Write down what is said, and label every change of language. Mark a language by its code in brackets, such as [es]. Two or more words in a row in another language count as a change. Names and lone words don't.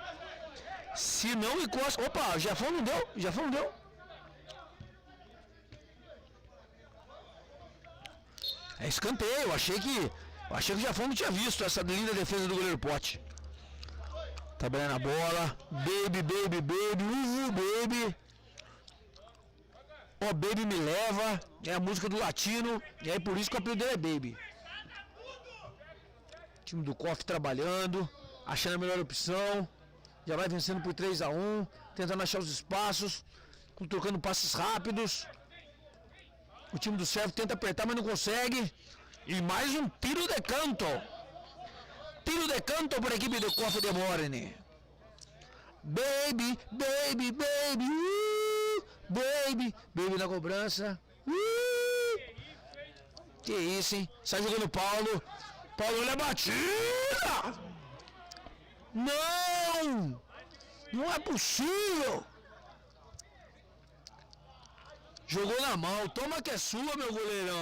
[pt] Se não encosta... Opa, o Jefão não deu? Jefão não deu? É escanteio, achei que Achei que o Jafão não tinha visto essa linda defesa do goleiro Pote. Trabalhando a bola. Baby, baby, baby. Baby. Ó, Baby me leva. É a música do latino. E aí por isso que o apelido dele é Baby. Time do COF trabalhando. Achando a melhor opção. Já vai vencendo por 3-1. Tentando achar os espaços. Trocando passes rápidos. O time do Servo tenta apertar, mas não consegue. E mais um tiro de canto. Tiro de canto para a equipe do COF de Morne. Baby, baby, baby. Baby, baby na cobrança. Que isso, hein? Sai jogando o Paulo. Paulo, olha a batida. Não! Não é possível. Jogou na mão, toma que é sua, meu goleirão.